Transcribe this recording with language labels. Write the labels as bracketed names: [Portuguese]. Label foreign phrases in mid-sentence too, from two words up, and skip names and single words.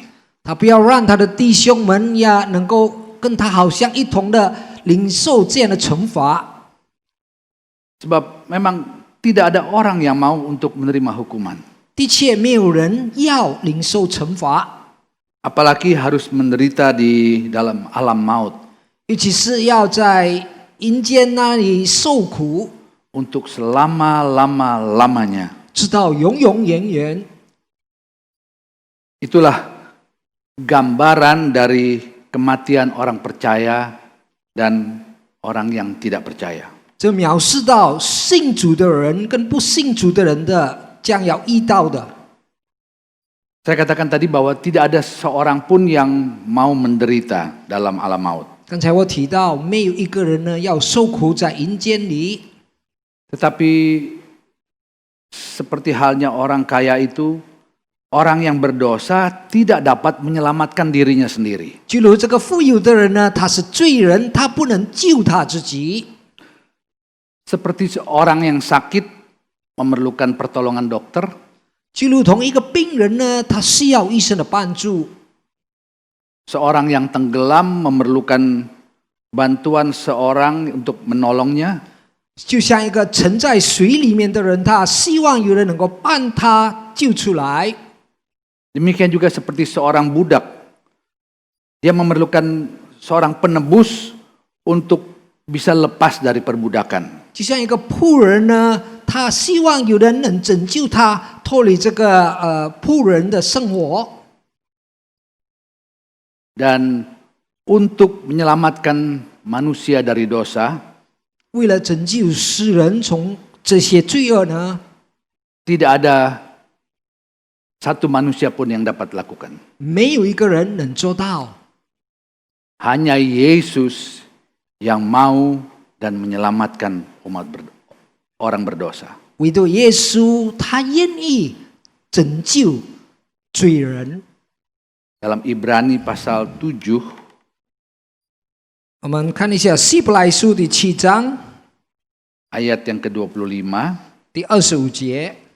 [Chinese] 他不要让他的弟兄们呀，能够跟他好像一同的领受这样的惩罚。 [Indonesian] Sebab memang tidak ada orang yang mau untuk menerima hukuman. [Chinese] 的确，没有人要领受惩罚， [Indonesian] Apalagi harus menderita di dalam alam maut. [Chinese] 尤其是要在阴间那里受苦， [Indonesian] Untuk selama-lama-lamanya. [Chinese] 直到永永远远。 [Indonesian] Itulah gambaran dari kematian orang percaya dan orang yang tidak percaya. [Chinese] 这描述到信主的人跟不信主的人的将要遇到的。 [Indonesian] Saya katakan tadi bahwa tidak ada seorang pun yang mau menderita dalam alam maut. [Chinese] 刚才我提到，没有一个人呢要受苦在阴间里。 [Indonesian] Tetapi seperti halnya orang kaya itu, orang yang berdosa tidak dapat menyelamatkan dirinya sendiri. [Chinese] 就如这个富有的人呢，他是罪人，他不能救他自己。 [Indonesian] Seperti seorang yang sakit memerlukan pertolongan dokter, [Chinese] 就如同一个病人呢，他需要医生的帮助； [Indonesian] seorang yang tenggelam memerlukan bantuan seorang untuk menolongnya. [Chinese] 就像一个沉在水里面的人，他希望有人能够帮他救出来。 [Indonesian] Demikian juga seperti seorang budak, dia memerlukan seorang penebus untuk bisa lepas dari perbudakan. [Chinese] 就像一个仆人呢，他希望有人能拯救他，脱离这个仆人的生活。 [Indonesian] Dan untuk menyelamatkan manusia dari dosa, [Chinese] 为了拯救世人从这些罪恶呢， [Indonesian] tidak ada satu manusia pun yang dapat lakukan. [Chinese] 没有一个人能做到， [Indonesian] Hanya Yesus yang mau dan menyelamatkan orang berdosa. [Chinese] 唯独耶稣他愿意拯救罪人。 [Indonesian] Dalam Ibrani pasal 7, [Chinese] 我们看一下希伯来书第7章 [Indonesian] ayat yang ke-25, [Chinese] 第25节。